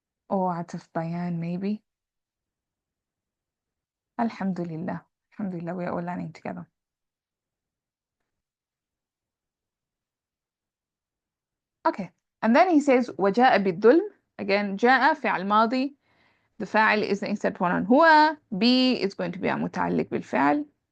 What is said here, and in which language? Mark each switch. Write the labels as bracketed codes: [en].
[en] Oh, عطف بيان maybe. Alhamdulillah. Alhamdulillah, we are all learning together. Okay. And then he says [ar] وجاء بالظلم. [en] Again, [ar] جاء فعل ماضي. [en] The فاعل is the instant pronoun هو. B is going to be a متعلق بالفعل.